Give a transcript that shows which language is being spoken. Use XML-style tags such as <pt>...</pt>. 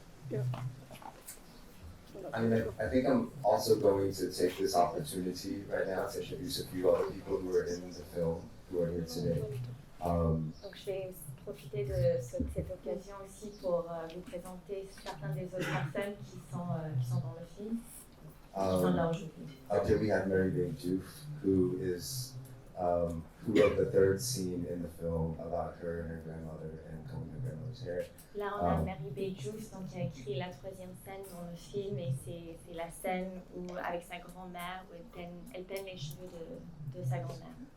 <en>Yeah. I mean, I think I'm also going to take this opportunity right now to introduce a few other people who are in the film, who are here today.</en> <fr>Donc je vais profiter de cette occasion aussi pour vous présenter certaines des autres personnes qui sont dans le film, qui sont là aujourd'hui.</fr> <en>Up here we have Mary who is who wrote the third scene in the film about her and her grandmother and combing her grandmother's hair.</en> <fr>Là, on a Mary Bejous, donc qui a écrit la troisième scène dans le film, et c'est la scène où, avec sa grand-mère, où elle peigne les cheveux de sa grand-mère.</fr>